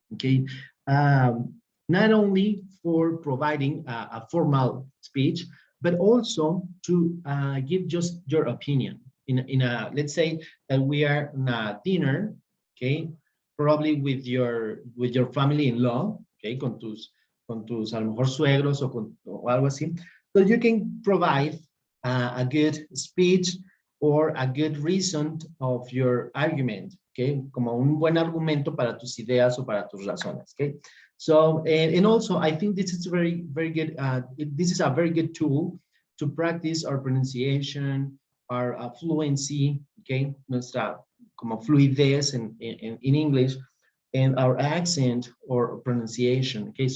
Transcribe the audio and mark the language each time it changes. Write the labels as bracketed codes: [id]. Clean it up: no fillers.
[en] Okay, not only for providing a formal speech, but also to give just your opinion in a, let's say that we are in a dinner, okay, probably with your family-in-law, okay, [es] con tus a lo mejor suegros o algo así. [en] So you can provide a good speech or a good reason of your argument, okay? [es] Como un buen argumento para tus ideas o para tus razones, okay? [en] So, and also I think this is very good, this is a very good tool to practice our pronunciation, our fluency, okay? [es] Nuestra como fluidez [en] in English, and our accent or pronunciation, okay?